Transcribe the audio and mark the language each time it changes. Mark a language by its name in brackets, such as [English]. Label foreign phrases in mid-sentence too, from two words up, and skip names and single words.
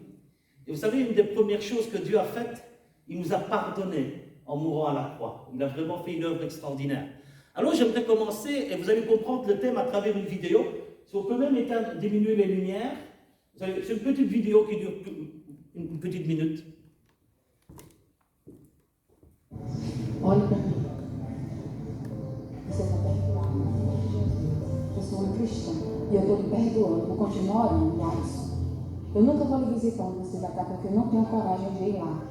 [French] Et vous savez, une des premières choses que Dieu a faites, il nous a pardonné en mourant à la croix. Il a vraiment fait une œuvre extraordinaire. Alors j'aimerais commencer, et vous allez comprendre le thème à travers une vidéo. Si on peut même diminuer les lumières. C'est une petite vidéo qui dure une petite minute. [Portuguese] Olhe para mim. Você está perdoado. Eu sou um cristão. E eu estou lhe perdoando por continuar orando, Alisson. Eu nunca vou lhe visitar onde você vai estar, porque eu não tenho coragem de ir lá.